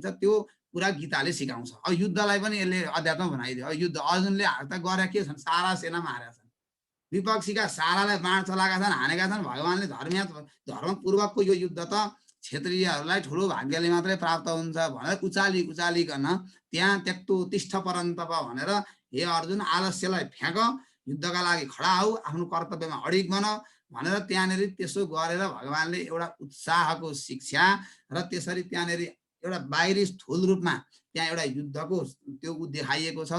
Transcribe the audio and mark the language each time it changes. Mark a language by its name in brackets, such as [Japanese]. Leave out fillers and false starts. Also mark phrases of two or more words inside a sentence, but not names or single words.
[Nepali] त्यो पुरा गीताले सिकाउँछ। अब युद्धलाई पनि यसले अध्यात्म बनाइदियो। अब युद्ध अर्जुनले त गरे के छन्, सारा सेना मारेका छन्, विपक्षीका सारालाई बाण चलाएका छन्, हानेका छन्। भगवानले धर्मपूर्वकको यो युद्ध त क्षेत्रीयहरूलाई ठुलो भाग्यले मात्रै प्राप्त हुन्छ भनेर उचालिकन त्यहाँ [Sanskrit] त्यक्तो तिष्ठ परन्तप [Nepali] भनेर, हे अर्जुन आलस्यलाई फ्याँक, युद्धका लागि खडा हौ, आफ्नो कर्तव्यमा अडिग बन भनेर त्यहाँनिर त्यसो गरेर भगवानले एउटा उत्साहको शिक्षा र त्यसरी त्यहाँनिर एउटा बाहिरी स्थूल रूपमा त्यहाँ एउटा युद्धको त्यो देखाइएको छ।